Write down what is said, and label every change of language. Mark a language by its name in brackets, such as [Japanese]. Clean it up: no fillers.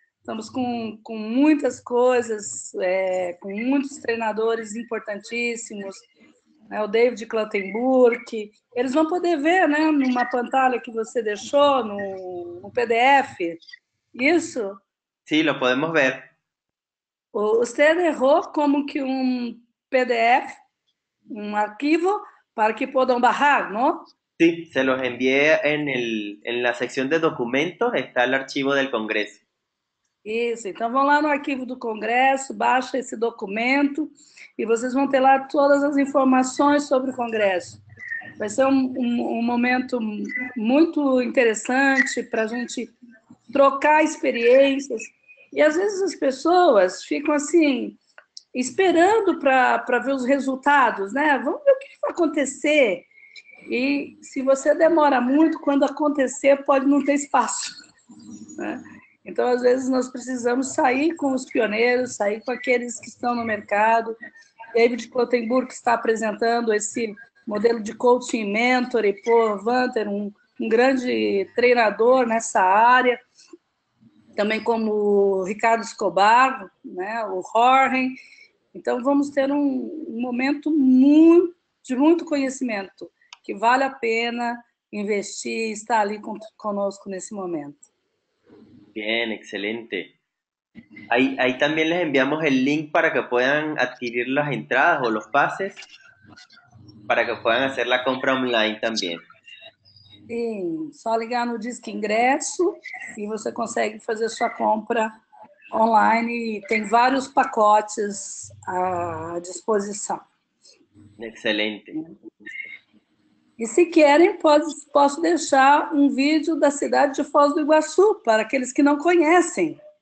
[Portuguese] Estamos com muitas coisas, com muitos treinadores importantíssimos, né? O David Clattenburg. Eles vão poder ver, né, numa pantalha que você deixou, no PDF. Isso? [Spanish] Sí, lo podemos ver. Usted errou como que PDF, un archivo para que puedan bajar, ¿no? Sí, se los envié en la sección de documentos, está el archivo del Congreso. [Portuguese] Isso, então vão lá no arquivo do Congresso, baixa esse documento e vocês vão ter lá todas as informações sobre o Congresso. Vai ser um momento muito interessante para a gente trocar experiências. E às vezes as pessoas ficam assim, esperando para ver os resultados, né? Vamos ver o que vai acontecer. E se você demora muito, quando acontecer, pode não ter espaço, né? Então, às vezes, nós precisamos sair com os pioneiros, sair com aqueles que estão no mercado. David Clotenburg está apresentando esse modelo de coaching mentor, e Paul Vanter, um grande treinador nessa área, também como o Ricardo Escobar, né, o Jorge. Então, vamos ter um momento de muito conhecimento, que vale a pena investir e estar ali conosco nesse momento. [Spanish] Bien, excelente. Ahí también les enviamos el link para que puedan adquirir las entradas o los pases, para que puedan hacer la compra online también. [Portuguese] Sim, só ligar no Disque Ingresso e você consegue fazer sua compra online e tem vários pacotes à disposição. [Spanish] Excelente. [Portuguese] E se querem, posso deixar um vídeo da cidade de Foz do Iguaçu, para aqueles que não conhecem.